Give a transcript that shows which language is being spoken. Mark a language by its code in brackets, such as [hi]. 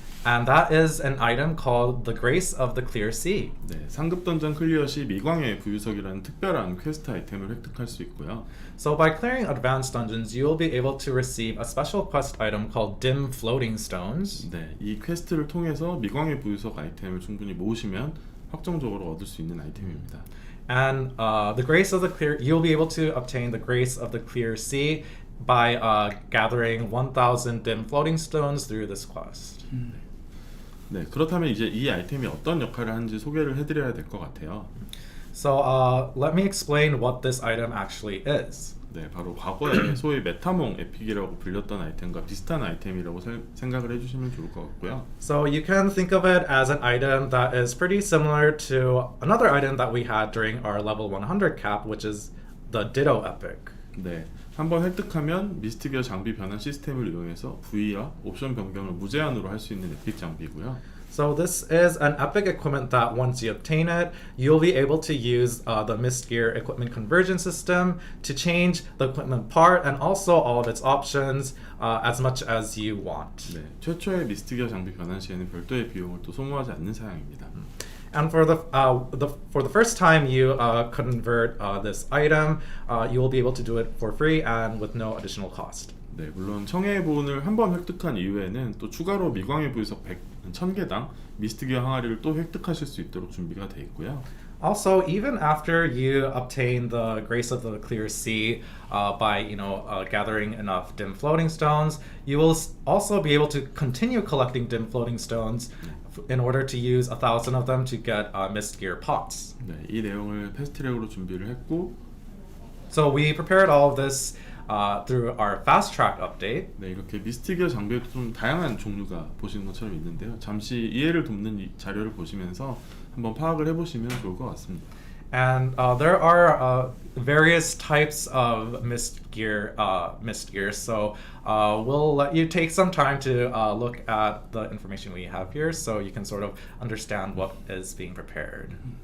[en] And that is an item called the Grace of the Clear Sea. [ko] 네, 상급 던전 클리어 시 미광의 부유석이라는 특별한 퀘스트 아이템을 획득할 수 있고요. [en] So by clearing advanced dungeons, you will be able to receive a special quest item called Dim Floating Stones. [ko] 네, 이 퀘스트를 통해서 미광의 부유석 아이템을 충분히 모으시면 확정적으로 얻을 수 있는 아이템입니다. [en] And the Grace of the Clear, you'll be able to obtain the Grace of the Clear Sea by gathering 1,000 dim floating stones through this quest. [ko] 네, 그렇다면 이제 이 아이템이 어떤 역할을 하는지 소개를 해드려야 될 것 같아요. [en] So let me explain what this item actually is. [ko] 네, 바로 과거에 소위 메타몽 에픽이라고 불렸던 아이템과 비슷한 아이템이라고 생각을 해주시면 좋을 것 같고요. [en] So you can think of it as an item that is pretty similar to another item that we had during our level 100 cap, which is the Ditto Epic. [ko] 네, 한번 획득하면 미스트 기어 장비 변환 시스템을 이용해서 부위와 옵션 변경을 무제한으로 할 수 있는 에픽 장비고요. [en] So this is an epic equipment that once you obtain it, you'll be able to use the Mist Gear equipment conversion system to change the equipment part and also all of its options as much as you want. [ko] 네, 최초의 미스트 기어 장비 변환 시에는 별도의 비용을 또 소모하지 않는 사양입니다. [en] And for the first time you convert this item, you will be able to do it for free and with no additional cost. [ko] 네, 물론 청해의 보온을 한 번 획득한 이후에는 또 추가로 미광의 부유석 1000개당 미스트 기어 항아리를 또 획득하실 수 있도록 준비가 되어 있고요. [en] Also, even after you obtain the Grace of the Clear Sea by gathering enough dim floating stones, you will also be able to continue collecting dim floating stones in order to use 1,000 of them to get Mist Gear pots. [ko] 네, 이 내용을 패스트트랙으로 준비를 했고, [en] So we prepared all of this through our fast track update. [ko] 네, 이렇게 미스트 기어 장비에도 좀 다양한 종류가 보시는 것처럼 있는데요. 잠시 이해를 돕는 이 자료를 보시면서 한번 파악을 해보시면 좋을 것 같습니다. [en] And there are various types of mist gear. So we'll let you take some time to look at the information we have here, so you can sort of understand what is being prepared.